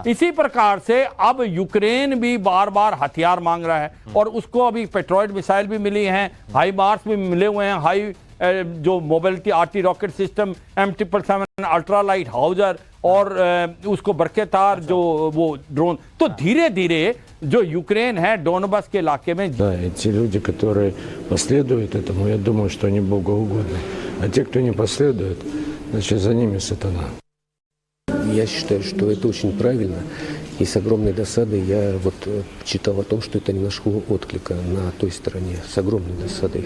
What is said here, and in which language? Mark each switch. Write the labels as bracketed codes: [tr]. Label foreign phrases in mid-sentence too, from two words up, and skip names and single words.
[hi] इसी प्रकार से अब यूक्रेन भी बार बार हथियार मांग रहा है, और उसको अभी पेट्रोइड मिसाइल भी मिली हैं, हाई मार्स भी मिले हुए हैं, हाई जो [en] mobility arty rocket system [hi] M777 [en] ultra light howitzer, [hi] और उसको बरकेतार जो वो ड्रोन। तो धीरे धीरे जो यूक्रेन है डोनबास के इलाके में, [ru] да, эти люди, которые последуют этому, я думаю, что они богоугодны, а те, кто не последует, значит, за ними сатана. Я считаю, что это очень правильно, и с огромной досадой я вот читал о том, что это не нашло отклика на той стороне, с огромной досадой.